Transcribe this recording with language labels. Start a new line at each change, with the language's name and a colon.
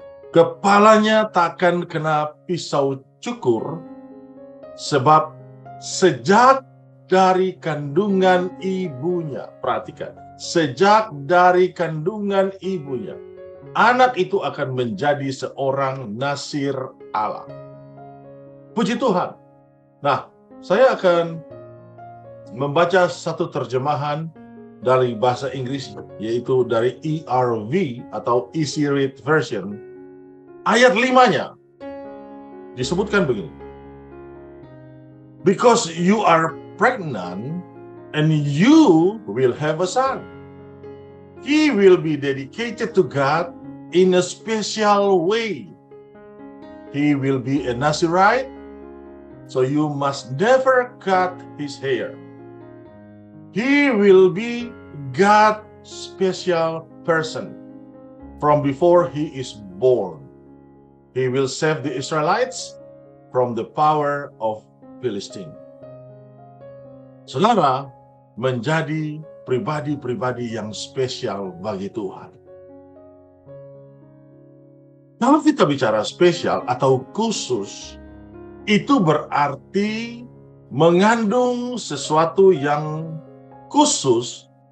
Indonesian: Kepalanya takkan kena pisau cukur, sebab sejak dari kandungan ibunya, perhatikan, sejak dari kandungan ibunya, anak itu akan menjadi seorang Nasir Allah. Puji Tuhan. Nah, saya akan membaca satu terjemahan dari bahasa Inggris, yaitu dari ERV atau Easy Read Version. Ayat 5-nya disebutkan begini.
English: Because you are pregnant and you will have a son. He will be dedicated to God in a special way. He will be a Nazirite, so you must never cut his hair. He will be God's special person from before he is born. He will save the Israelites from the power of Philistine.
Indonesian: Saudara menjadi pribadi-pribadi yang spesial bagi Tuhan. Kalau kita bicara spesial atau khusus, itu berarti mengandung sesuatu yang khusus.